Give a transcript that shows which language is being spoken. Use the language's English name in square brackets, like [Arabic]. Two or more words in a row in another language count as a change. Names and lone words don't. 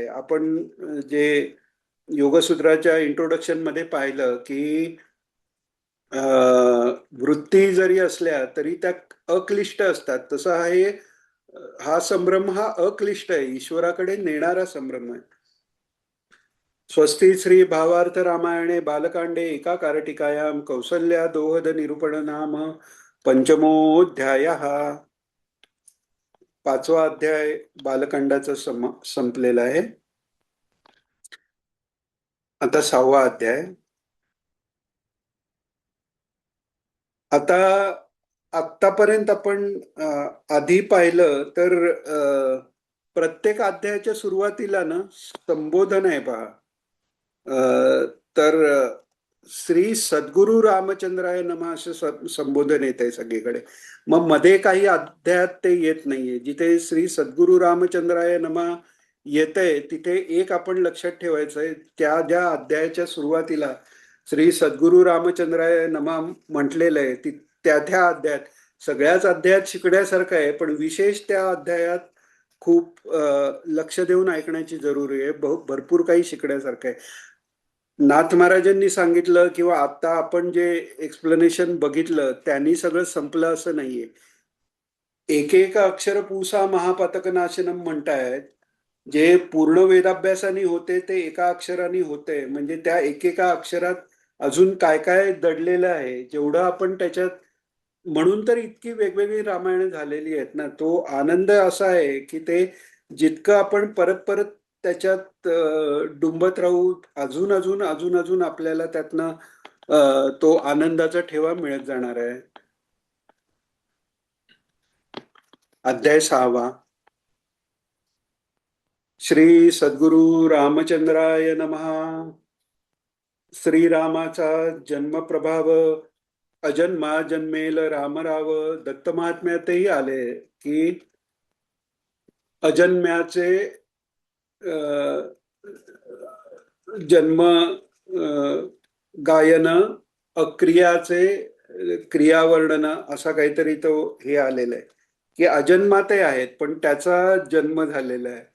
[Marathi] आपण जे योगसूत्राच्या इंट्रोडक्शन मध्ये पाहिलं की वृत्ती जरी असल्या तरी त्या अक्लिष्ट असतात. तसं हा संभ्रम हा अक्लिष्ट आहे, ईश्वराकडे नेणारा संभ्रम आहे. [Sanskrit] स्वस्ति श्री भावार्थ रामायणे बालकांडे एका कारटिकायां कौसल्या दोहद निरूपण नाम पंचमोऽध्यायः. [Marathi] पाचवा अध्याय बालकांडाचा संपलेला आहे. आता सहावा अध्याय. आता आत्तापर्यंत आपण आधी पाहिलं तर प्रत्येक अध्यायाच्या सुरुवातीला ना संबोधन आहे पहा. तर [Sanskrit] श्री सद्गुरु रामचंद्राय नमः [Marathi] असं संबोधन येत आहे सगळीकडे. मग मध्ये काही अध्यायात ते येत नाहीये. जिथे [Sanskrit] श्री सद्गुरु रामचंद्राय नमः [Marathi] येतंय तिथे एक आपण लक्षात ठेवायचंय, त्या ज्या अध्यायाच्या सुरुवातीला [Sanskrit] श्री सद्गुरु रामचंद्राय नमः [Marathi] म्हटलेलं आहे त्या त्या अध्यायात, सगळ्याच अध्यायात शिकण्यासारखं आहे, पण विशेष त्या अध्यायात खूप लक्ष देऊन ऐकण्याची जरुरी आहे. भरपूर काही शिकण्यासारखं आहे. नाथ महाराजांनी सांगितलं किंवा आता आपण जे एक्सप्लेनेशन बघितलं त्यांनी सगळं संपलं असं नाहीये. [Sanskrit] एक एक अक्षर पूसा महापातक नाशनम म्हणतायत. [Marathi] जे पूर्ण वेदाभ्यासाने होते ते एका अक्षराने होते. म्हणजे त्या एकेका अक्षरात अजून काय काय दडलेलं आहे, जेवढं आपण त्याच्यात, म्हणून तर इतकी वेगवेगळी रामायण झालेली आहेत ना. तो आनंद असा आहे की ते जितकं आपण परत परत त्याच्यात डुंबत राहू, अजून अजून अजून अजून आपल्याला त्यातनं तो आनंदाचा ठेवा मिळत जाणार आहे. अध्याय 6. [Sanskrit] श्री सद्गुरु रामचंद्राय नमः. [Marathi] श्रीरामाचा जन्म प्रभाव. अजन्मा जन्मेल रामराव. दत्त महात्म्यातही आले की अजन्म्याचे जन्म गायन, अक्रियाचे क्रियावर्णन, असा काहीतरी तो हे आलेला आहे की अजन्माते आहेत पण त्याचा जन्म झालेला आहे.